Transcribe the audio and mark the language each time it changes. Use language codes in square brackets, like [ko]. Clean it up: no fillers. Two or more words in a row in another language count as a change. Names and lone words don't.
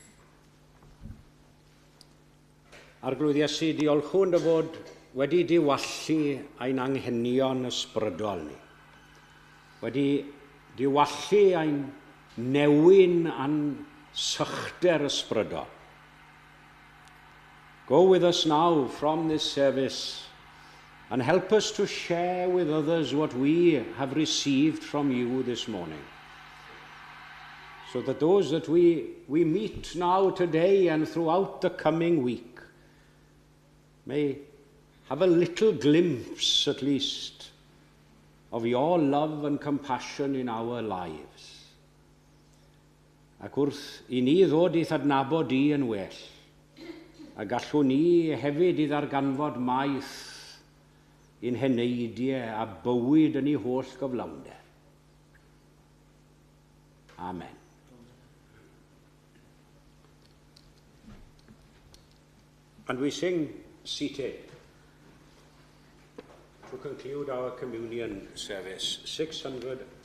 [cy] Arglwydd Iesu, diolchwn dy fod wedi diwallu ein anghenion ysbrydol ni. Wedi diwallu ein newyn a'n sychder ysbrydol. [en] Go with us now from this service and help us to share with others what we have received from you this morning. So that those that we meet now today and throughout the coming week may have a little glimpse, at least, of your love and compassion in our lives. [cy] Ac wrth I ni ddod I thadnabod di yn well, a gallwn ni hefyd i ddarganfod maith i'n heneidiau a bywyd yn ei holl gyflawnder. Amen. [en] And we sing seated to conclude our communion service, 674.